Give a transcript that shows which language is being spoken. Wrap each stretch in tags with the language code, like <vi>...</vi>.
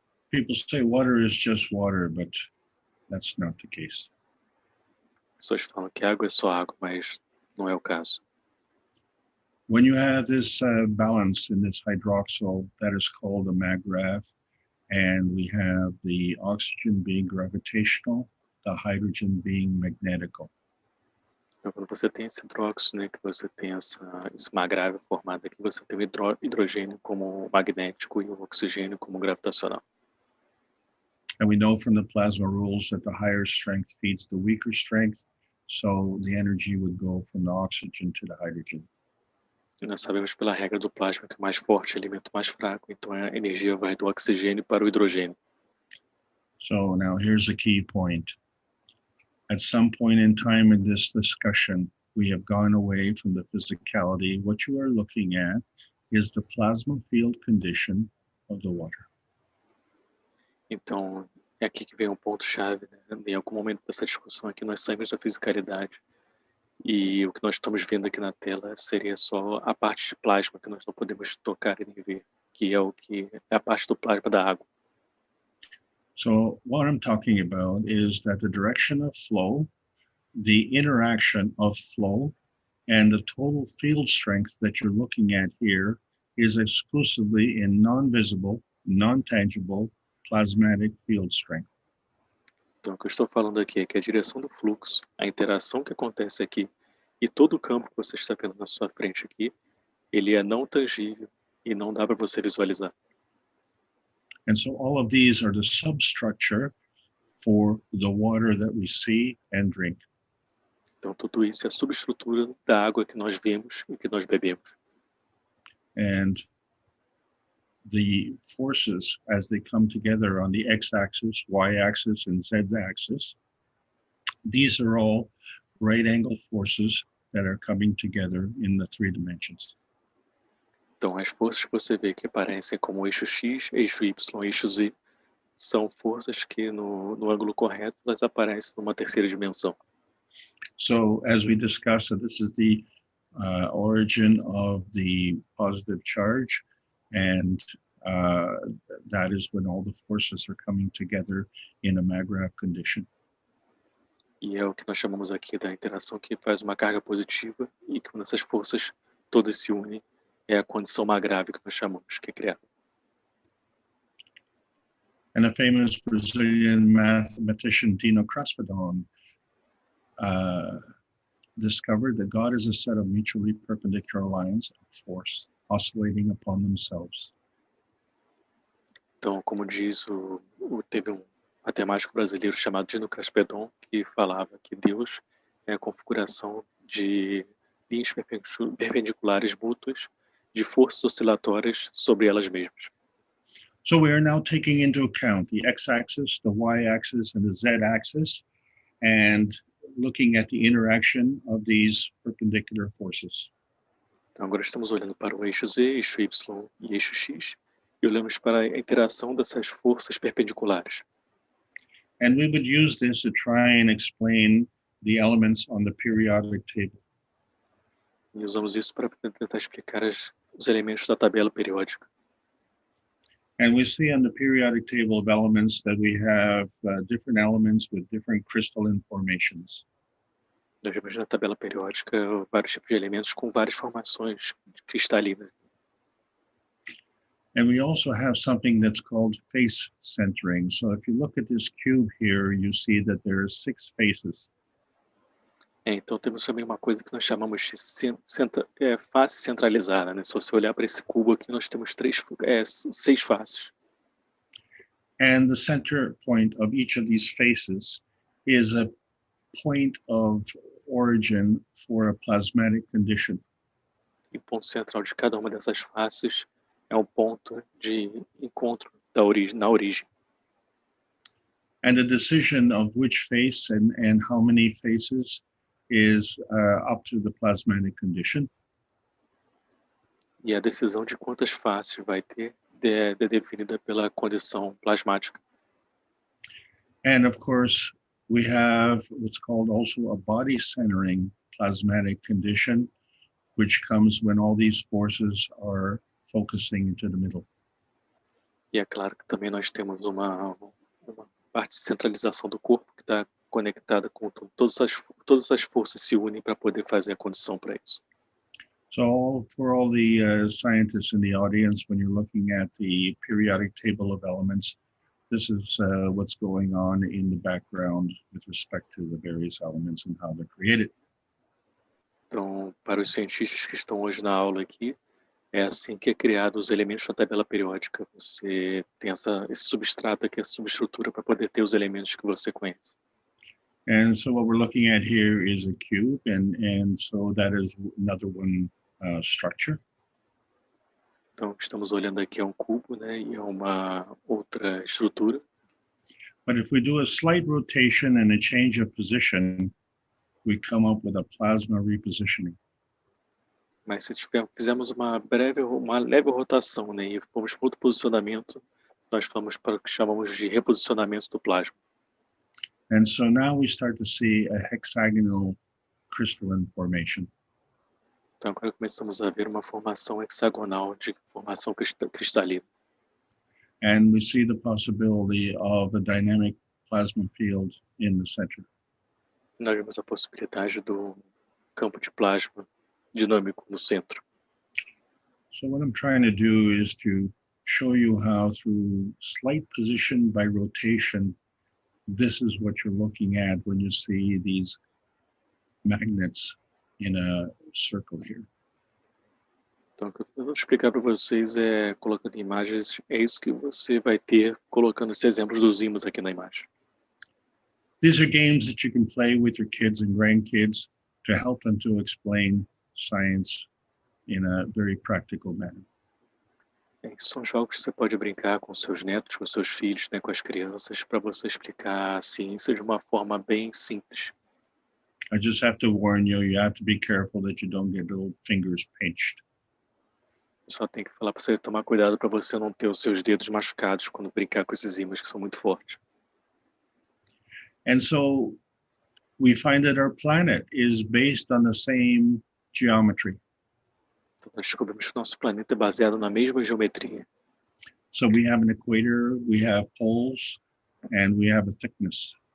<en>People say water is just water, but that's not the case.</en> <pt>As pessoas falam que água é só água, mas não é o caso.</pt> <en>when you have this balance in this hydroxyl, that is called a mag-grav, and we have the oxygen being gravitational, the hydrogen being magnetical.</en> <pt>Então, quando você tem esse hidróxido, né, que você tem esse mag-grav formado aqui, você tem o hidrogênio como magnético e o oxigênio como gravitacional.</pt> <en>And we know from the plasma rules that the higher strength feeds the weaker strength, so the energy would go from the oxygen to the hydrogen.</en> <pt>E nós sabemos pela regra do plasma que o mais forte alimenta o mais fraco, então a energia vai do oxigênio para o hidrogênio.</pt> <en>So now here's a key point. At some point in time in this discussion, we have gone away from the physicality. What you are looking at is the plasma field condition of the water.</en> <pt>Então, é aqui que vem um ponto-chave, né? Em algum momento dessa discussão aqui, nós saímos da fisicalidade. E o que nós estamos vendo aqui na tela seria só a parte de plasma que nós não podemos tocar e nem ver, que é a parte do plasma da água.</pt> <en>So what I'm talking about is that the direction of flow, the interaction of flow, and the total field strength that you're looking at here is exclusively in non-visible, non-tangible, plasmatic field strength.</en> <pt>Então, o que eu estou falando aqui é que a direção do fluxo, a interação que acontece aqui e todo o campo que você está vendo na sua frente aqui, ele é não tangível e não dá para você visualizar.</pt> <en>And so all of these are the substructure for the water that we see and drink.</en> <pt>Então, tudo isso é a subestrutura da água que nós vemos e que nós bebemos.</pt> <en>And the forces, as they come together on the x-axis, y-axis, and z-axis, these are all right-angle forces that are coming together in the 3 dimensions.</en> <pt>Então, as forças que você vê que aparecem como eixo X, eixo Y, eixo Z, são forças que no ângulo correto elas aparecem numa terceira dimensão.</pt> <en>So as we discussed, this is the origin of the positive charge, and that is when all the forces are coming together in a mag-grav condition.</en> <pt>E é o que nós chamamos aqui da interação que faz uma carga positiva e que quando essas forças todas se unem, é a condição mag-grav que nós chamamos, que é criada.</pt> <en>And a famous Brazilian mathematician, Dino Crespidon, discovered that God is a set of mutually perpendicular lines of force oscillating upon themselves.</en> <pt>Então, como diz teve um matemático brasileiro chamado Dino Crespidon que falava que Deus é a configuração de linhas perpendiculares mútuas de forças oscilatórias sobre elas mesmas.</pt> <en>So we are now taking into account the x-axis, the y-axis, and the z-axis, and looking at the interaction of these perpendicular forces.</en> <pt>Então agora estamos olhando para o eixo Z, eixo Y e eixo X, e olhamos para a interação dessas forças perpendiculares.</pt> <en>And we would use this to try and explain the elements on the periodic table.</en> <pt>E usamos isso para tentar explicar os elementos da tabela periódica.</pt> <en>And we see on the periodic table of elements that we have different elements with different crystalline formations.</en> <pt>Nós vemos na tabela periódica vários tipos de elementos com várias formações cristalinas.</pt> <en>And we also have something that's called face centering. So if you look at this cube here, you see that there are 6 faces.</en> <pt>Então temos também uma coisa que nós chamamos de face centralizada, né? Se você olhar para esse cubo aqui, nós temos 6 faces.</pt> <en>And the center point of each of these faces is a point of origin for a plasmatic condition.</en> <pt>E o ponto central de cada uma dessas faces é um ponto de encontro na origem.</pt> <en>And the decision of which face and how many faces is up to the plasmatic condition.</en> <pt>E a decisão de quantas faces vai ter é definida pela condição plasmática.</pt> <en>And of course, we have what's called also a body centering plasmatic condition, which comes when all these forces are focusing into the middle.</en> <pt>E é claro que também nós temos uma parte de centralização do corpo que está conectada com todas as forças se unem para poder fazer a condição para isso.</pt> <en>So for all the scientists in the audience, when you're looking at the periodic table of elements, this is what's going on in the background with respect to the various elements and how they're created.</en> <pt>Então, para os cientistas que estão hoje na aula aqui, é assim que é criado os elementos da tabela periódica. Você tem esse substrato aqui, essa subestrutura para poder ter os elementos que você conhece.</pt> <en>And so what we're looking at here is a cube, and so that is another one structure.</en> <pt>Então, o que estamos olhando aqui é um cubo, né, e é uma outra estrutura.</pt> <en>But if we do a slight rotation and a change of position, we come up with a plasma repositioning.</en> <pt>Mas se fizermos uma leve rotação, né, e formos para outro posicionamento, nós vamos para o que chamamos de reposicionamento do plasma.</pt> <en>And so now we start to see a hexagonal crystalline formation.</en> <pt>Então agora começamos a ver uma formação hexagonal de formação cristalina.</pt> <en>And we see the possibility of a dynamic plasma field in the center.</en> <pt>Nós vemos a possibilidade do campo de plasma dinâmico no centro.</pt> <en>So what I'm trying to do is to show you how through slight position by rotation, this is what you're looking at when you see these magnets in a circle here.</en> <pt>Então, o que eu vou explicar para vocês é, colocando imagens, é isso que você vai ter colocando esses exemplos dos ímãs aqui na imagem.</pt> <en>These are games that you can play with your kids and grandkids to help them to explain science in a very practical manner.</en> <pt>São jogos que você pode brincar com seus netos, com seus filhos, né, com as crianças, para você explicar a ciência de uma forma bem simples.</pt> <en>I just have to warn you, you have to be careful that you don't get little fingers pinched.</en> <pt>Só tem que falar para você tomar cuidado para você não ter os seus dedos machucados quando brincar com esses ímãs que são muito fortes.</pt> <en>And so we find that our planet is based on the same geometry.</en> <pt>Então, nós descobrimos que nosso planeta é baseado na mesma geometria.</pt> <en>So we have an equator, we have poles, and we have a thickness.</en>